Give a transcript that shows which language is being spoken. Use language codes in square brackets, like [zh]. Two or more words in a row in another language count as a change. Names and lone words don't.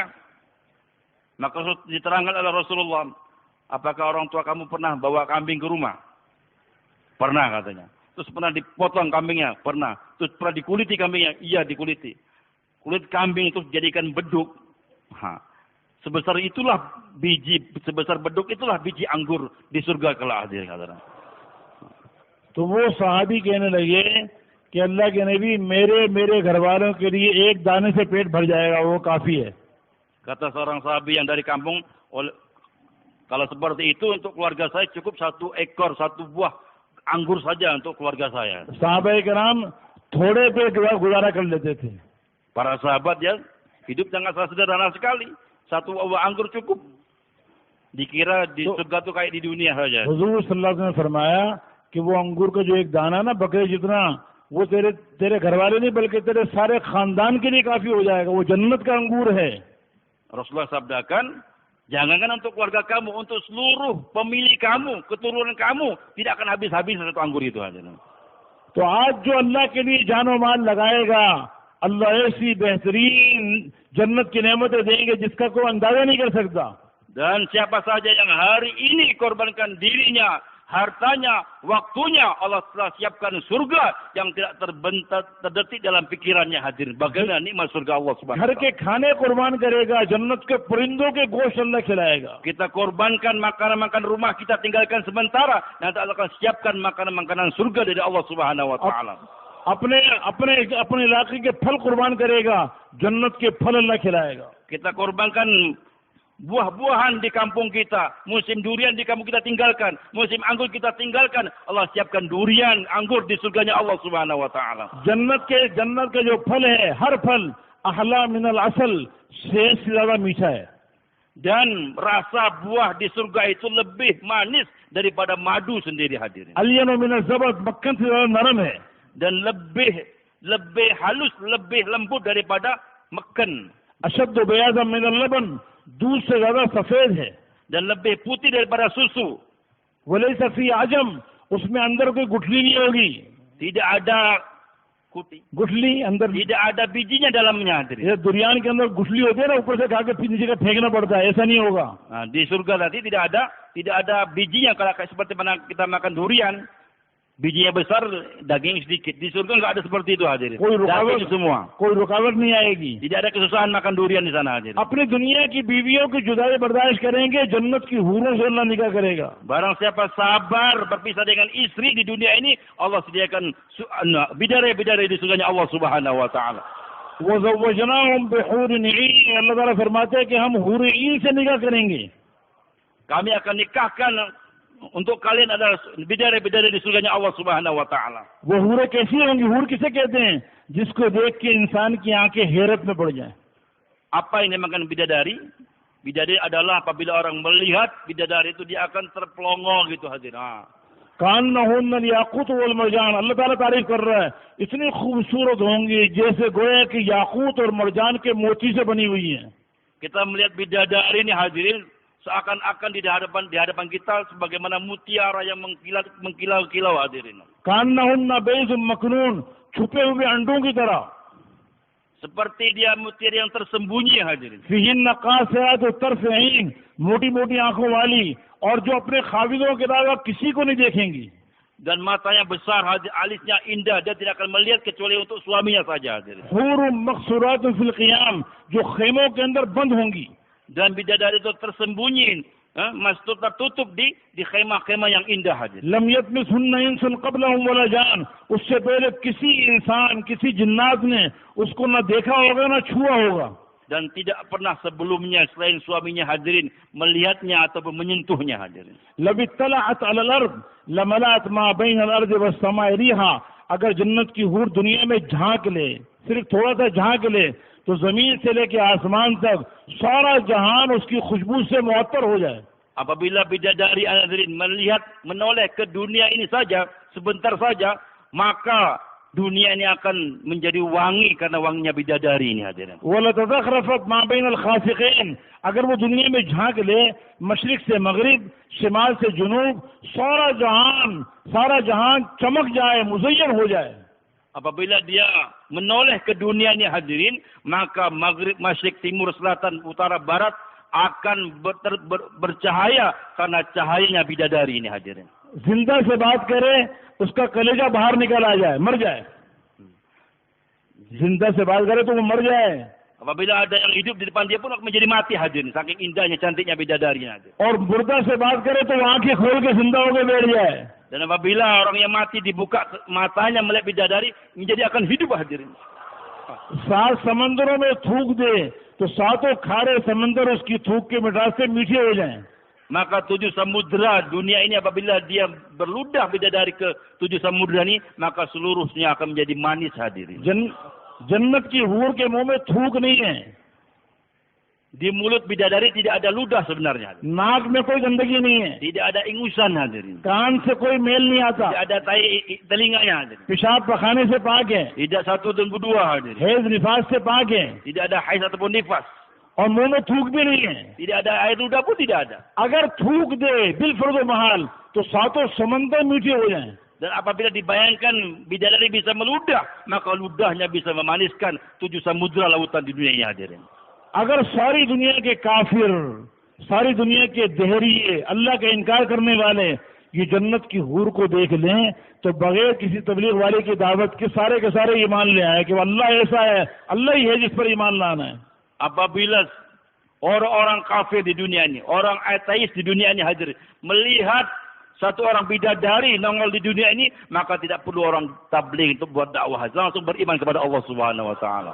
[id] Maka diterangkan oleh Rasulullah, apakah orang tua kamu pernah bawa kambing ke rumah? Pernah katanya. Terus pernah dipotong kambingnya? Pernah. Terus pernah dikuliti kambingnya? Iya dikuliti. Kulit kambing itu dijadikan beduk. Nah, sebesar beduk itulah biji anggur di surga kelak. [hi] तो वो सहाबी कहने लगे कि अल्लाह के नबी मेरे घर वालों के लिए एक दाने से पेट भर जाएगा, वो काफी है। [id] Kata seorang sahabi yang dari kampung, kalau seperti itu untuk keluarga saya cukup 1 ekor, 1 buah anggur saja untuk keluarga saya. [hi] Sahabat kiram थोड़े पे गुजारा कर लेते थे। [id] Para sahabat ya hidup sangat sederhana sekali. 1 buah anggur cukup. Dikira di surga tuh kayak di dunia saja. [hi] हुजूर [ar] صلى الله عليه وسلم [hi] ने फरमाया कि वो अंगूर का जो एक दाना ना बकरे जितना, वो तेरे घर वाले नहीं बल्कि तेरे सारे खानदान के लिए काफी हो जाएगा। वो जन्नत का अंगूर है। [id] Rasulullah sabdakan, jangankan untuk keluarga kamu, untuk seluruh pemilih kamu, keturunan kamu, tidak akan habis-habis 1 anggur itu aja. [hi] तो आज जो अल्लाह के लिए जानो माल लगाएगा, अल्लाह ऐसी बेहतरीन जन्नत की नेमतें देंगे जिसका कोई अंदाजा नहीं कर सकता। [id] Dan siapa saja yang hari ini korbankan dirinya, hartanya, waktunya, Allah telah siapkan surga yang tidak terdetik dalam pikirannya hadir. Bagaimana nikmat surga Allah [ar] سبحانه و [hi] घर [id] taala. [hi] के खाने कुर्बान करेगा, जन्नत के परिंदों के गोश्त अल्लाह खिलाएगा। [id] Kita korbankan makanan-makanan rumah kita tinggalkan sementara, nanti Allah akan siapkan makanan-makanan surga dari Allah [ar] سبحانه وتعالى. [hi] अपने इलाके के फल कुर्बान करेगा, जन्नत के फल अल्लाह खिलाएगा। [id] Kita korbankan buah-buahan di kampung kita, musim durian di kampung kita tinggalkan, musim anggur kita tinggalkan, Allah siapkan durian, anggur di surganya Allah [ar] سبحانه وتعالى. [hi] जन्नत के जो फल है, हर फल [ar] أحلى من العسل, [hi] से ज्यादा मीठा है। [id] Dan rasa buah di surga itu lebih manis daripada madu sendiri hadirin. [ar] ألين من الزبد, [hi] मक्खन से ज्यादा नरम है। [id] Dan lebih halus, lebih lembut daripada mekken. [ar] أشد بياضا من اللبن, [hi] दूध से ज्यादा सफेद है। [id] Dan lebih putih daripada susu. [ar] وليس فيه عجم, [hi] उसमें अंदर कोई गुठली नहीं होगी। [id] Tidak ada [hi] गुठली अंदर, [id] tidak ada bijinya dalamnya hadirin. [hi] ये दुरियान के अंदर गुठली होती है ना, ऊपर से खा के फिर नीचे का फेंकना पड़ता है, ऐसा नहीं होगा। [id] Nah, di surga tadi tidak ada bijinya kalau seperti mana kita makan durian. Bijinya besar, daging sedikit. Di surga nggak ada seperti itu hadirin. Daging semua. [hi] कोई रुकावट नहीं आएगी। [id] Tidak ada kesusahan makan durian di sana hadirin. [hi] अपनी दुनिया की बीवियों की जुदाई बर्दाश्त करेंगे, जन्नत की हूरों से अल्लाह निकाह करेगा। [id] Barang siapa sabar berpisah dengan istri di dunia ini, Allah sediakan bidadari di surganya Allah [ar] سبحانه وتعالى. وزوجناهم بحور عين, [hi] अल्लाह ताला फरमाते हैं कि हम हूर ईन से निकाह करेंगे। [id] Kami akan nikahkan untuk kalian adalah bidadari di surganya Allah [ar] سبحانه وتعالى. [hi] वो हूरें कैसी होंगी? हूर किसे कहते हैं? जिसको देख के इंसान की आंखें हैरत में पड़ जाएं। [id] Apa yang dinamakan bidadari? Bidadari adalah apabila orang melihat bidadari itu dia akan terpelongo gitu hadirin. [ar] كأنهن الياقوت والمرجان, [hi] अल्लाह ताला तारीफ कर रहा है, इतनी खूबसूरत होंगी जैसे गोया कि याकूत और मरजान के मोती से बनी हुई हैं। [id] Kita melihat bidadari ini hadirin seakan-akan di hadapan kita sebagaimana mutiara yang mengkilau-kilau hadirin. [ar] كأنهن بيض مكنون, [hi] छुपे हुए अंडों की तरह। [id] Seperti dia mutiara yang tersembunyi hadirin. [ar] فيهن قاصرات الطرف عين, [hi] मोटी-मोटी आंखों वाली, और जो अपने खाविदों के अलावा किसी को नहीं देखेंगी। [id] Dan matanya besar, alisnya indah, dia tidak akan melihat kecuali untuk suaminya saja hadirin. [ar] حور مقصورات في الخيام, [hi] जो खेमों के अंदर बंद होंगी। [id] Dan bidadari itu tersembunyi masjid tertutup di khemah-khemah yang indah hadir. [ar] لم يطمثهن إنس قبلهم ولا جان, [hi] उससे पहले किसी इंसान किसी जिन्नात ने उसको न देखा होगा न छुआ होगा. [id] Dan tidak pernah sebelumnya selain suaminya hadirin melihatnya ataupun menyentuhnya hadirin. [ar] لو اطلعت على الأرض لملأت ما بين الأرض والسماء ريحا, [hi] अगर जन्नत की हूर दुनिया में झांक ले, सिर्फ थोड़ा सा झांक ले, तो जमीन से लेके आसमान तक सारा जहान उसकी खुशबू से मुअत्तर हो जाए. [id] Apabila bidadari hadirin melihat menoleh ke dunia ini saja sebentar saja, maka dunia ini akan menjadi wangi karena wanginya bidadari ini hadirin. [ar] ولتزخرفت ما بين الخافقين, [hi] अगर वो दुनिया में झांक ले मशरिक से मगरिब शिमाल से जुनूब, सारा जहान चमक जाए, मुज़य्यन हो जाए. [id] Apabila dia menoleh ke dunia ini hadirin, maka maghrib, masyrik, timur, selatan, utara, barat akan bercahaya karena cahayanya bidadari ini hadirin. [hi] जिंदा से बात करे उसका कलेजा बाहर निकल आ जाए, मर जाए. जिंदा से बात करे तो वो मर जाए. [id] Apabila ada yang hidup di depan dia pun akan menjadi mati hadirin, saking indahnya, cantiknya bidadari hadirin. [hi] और मुर्दा से बात करे तो वो आंखें खोल के जिंदा होकर बैठ जाए. [id] Dan apabila orang yang mati dibuka matanya melihat bidadari, menjadi akan hidup hadirin. [hi] 7 समंदरों में थूक दे तो सातों खारे समंदर उसकी थूक के मिठास से मीठे हो जाएं. [id] Maka 7 samudra dunia ini apabila dia berludah bidadari ke 7 samudra ini, maka seluruhnya akan menjadi manis hadirin. [hi] जन्नत की हूर के मुंह में थूक नहीं है. [id] Di mulut bidadari tidak ada ludah sebenarnya. [hi] नाक में कोई गंदगी नहीं है. [id] Tidak ada ingusan hadirin. [hi] कान से कोई मेल नहीं आता. [id] Tidak ada tai telinganya hadirin. [hi] पेशाब पखाने से पाक है. [id] Tidak satu dan kedua hadirin. [hi] हैज निफास से पाक है. [id] Tidak ada haid ataupun nifas. [hi] और मुंह में थूक भी नहीं है. [id] Tidak ada air ludah pun tidak ada. [hi] अगर थूक दे बिल फर्ज महाल तो सातों समंदर मीठे हो जाएं. [id] Dan apabila dibayangkan bidadari bisa meludah, maka ludahnya bisa memaniskan 7 samudra lautan di dunia ini hadirin. [hi] अगर सारी दुनिया के काफिर, सारी दुनिया के दहरिये, अल्लाह का इनकार करने वाले ये जन्नत की हूर को देख लें तो बगैर किसी तबलीग वाले की दावत के सारे ईमान ले आए कि अल्लाह ऐसा है, अल्लाह ही है जिस पर ईमान लाना है. [id] Apabila orang-orang kafir di dunia ini, orang ateis di dunia ini hadir, melihat satu orang bidadari nongol di dunia ini, maka tidak perlu orang tabligh untuk buat dakwah, langsung beriman kepada Allah [ar] سبحانه وتعالى.